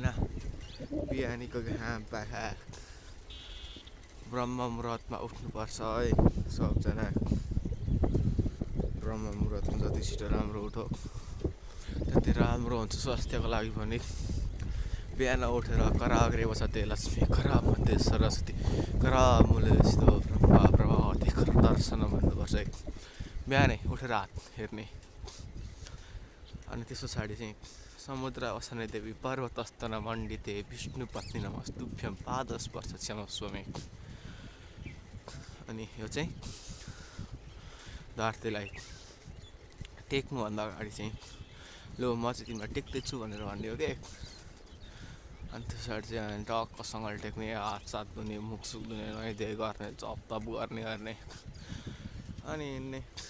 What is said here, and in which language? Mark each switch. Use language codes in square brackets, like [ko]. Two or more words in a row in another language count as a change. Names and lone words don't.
[ne] बिहानीको घाम पाखा ब्रह्म मुहुर्तमा उठ्नुपर्छ है सबजना। ब्रह्म मुहुर्तमा जति छिटो राम्रो उठो त्यति राम्रो हुन्छ स्वास्थ्यको लागि पनि। [sa] बिहान उठेर कराग्रे वसते लक्ष्मी करामध्ये सरस्वती करामुलेस्तो ब्रह्म प्रभावती कर दर्शन [ne] भन्नुपर्छ है बिहानै उठेर हात हेर्ने। अनि त्यस पछाडि चाहिँ [sa] समुद्र वसने देवी पर्वतस्तन मण्डिते विष्णु पत्नी नमस्तुभ्यं पादस्पर्श क्षमस्व मे। [ne] अनि यो चाहिँ धरतीलाई टेक्नुभन्दा अगाडि चाहिँ लो म चाहिँ तिमीलाई टेक्दैछु भनेर भन्ने हो कि। अनि त्यो पछाडि चाहिँ टक्कसँगले टेक्ने, हात सात धुने, मुख सुख धुने, नुहाइधुवाइ गर्ने, जप तप गर्ने अनि हिँड्ने।